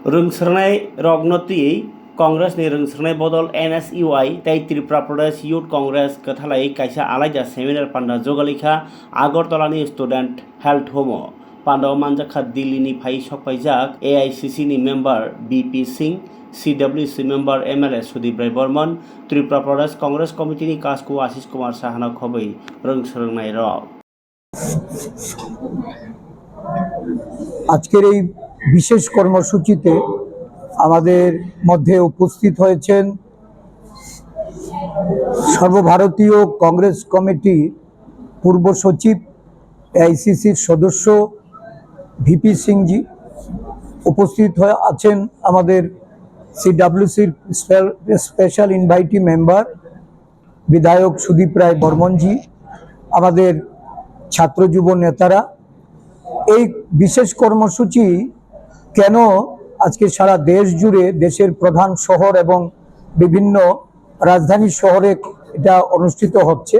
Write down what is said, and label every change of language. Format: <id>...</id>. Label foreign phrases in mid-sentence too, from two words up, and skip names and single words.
<trp>रोंसोनाय रगनती कांग्रेसनि रोंसोनाय बदल एनएसइउआई तै त्रिपुरा प्रदेश यूथ कांग्रेस कथालाई कायसा आलायजा सेमिनार पान्डा जगालिखा आगरतलानि स्टूडेंट हेल्थ होम पान्डाव मानजाखा दिल्लीनि फाइ सकपाइजाक</trp> <en>AICC member</en> <trp>बीपी सिंह</trp> <en>CWC member MLA</en> <trp>सुदीप राय बर्मन त्रिपुरा प्रदेश कांग्रेस कमिटिनि कास्को आशीष कुमार साहाना खबै रोंसोनाय रग</trp> <bn>আজকের এই বিশেষ কর্মসূচিতে আমাদের মধ্যে উপস্থিত হয়েছেন সর্বভারতীয় কংগ্রেস কমিটি পূর্ব সচিব এআইসিসির সদস্য ভিপি সিংজি উপস্থিত হয়ে আছেন আমাদের সিডব্লিউসির</bn> <en>special invitee member</en> <bn>বিধায়ক সুদীপ রায় বর্মনজি আমাদের ছাত্র যুব নেতারা এই বিশেষ কর্মসূচি কেন আজকে সারা দেশ জুড়ে দেশের প্রধান শহর এবং বিভিন্ন রাজধানী শহরে এটা অনুষ্ঠিত হচ্ছে।</bn>